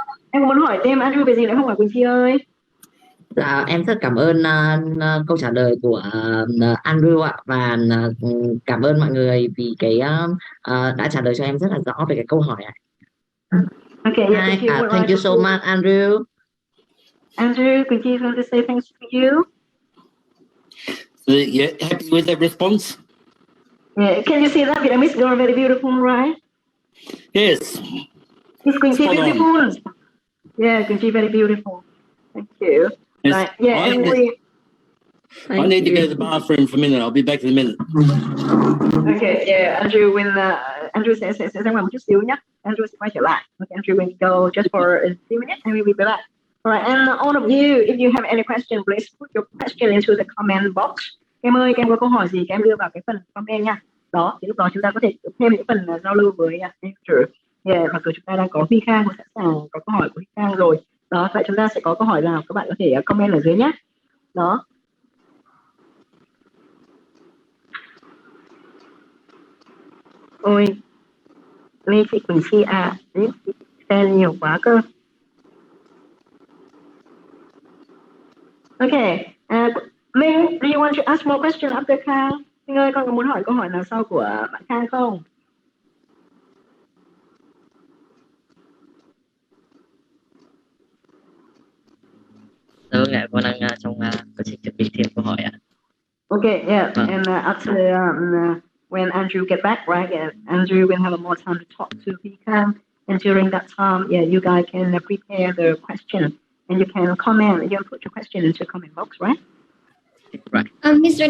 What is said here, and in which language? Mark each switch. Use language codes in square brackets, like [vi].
[vi] Em muốn hỏi thêm Andrew về gì nữa không hả Quỳnh Chi ơi? Dạ, em rất cảm ơn câu trả lời của Andrew ạ, và cảm ơn mọi người vì cái đã trả lời cho em rất là rõ về cái câu hỏi ạ. [en] Okay, yeah, thank you so much, Andrew. Andrew, Quỳnh Chi want to say thanks to you. Yeah, happy with that response? Yeah, can you see that Vietnamese girl very beautiful, right? Yes. Is Quỳnh Chi Spot on. beautiful? Yeah, Quỳnh Chi very beautiful. Thank you. Yes. Right. Yeah, and we. I need to go to the bathroom for a minute. I'll be back in a minute. Okay, yeah, Andrew will. [vi] Andrew sẽ ra ngoài một chút xíu nhé. Andrew sẽ quay trở lại. [en] Okay, Andrew will go just for a few minutes and we will be back. Alright, and all of you, if you have any question, please put your question into the comment box. [vi] Em ơi, em có câu hỏi gì, em đưa vào cái phần comment nha. Đó, thì lúc đó chúng ta có thể thêm những phần giao lưu với Andrew. Yeah, mặc dù chúng ta đang có Huy Khang sẵn sàng có câu hỏi của Huy Khang rồi. Đó, vậy chúng ta sẽ có câu hỏi nào các bạn có thể comment ở dưới nhé. Đó. Ôi, Lê Thị Quỳnh Chi à, fan nhiều quá cơ. [en] Okay, Minh, do you want to ask more question after Khang? [vi] Minh ơi, con có muốn hỏi câu hỏi nào sau của bạn Khang không? Dạ, con đang trong quá trình chuẩn bị thêm câu hỏi ạ. [en] Okay, yeah, and after when Andrew get back, right? Yeah, Andrew will have more time to talk to Khang, and during that time, yeah, you guys can prepare the question, and you can comment. You can put your question into the comment box, right? Right. Mr.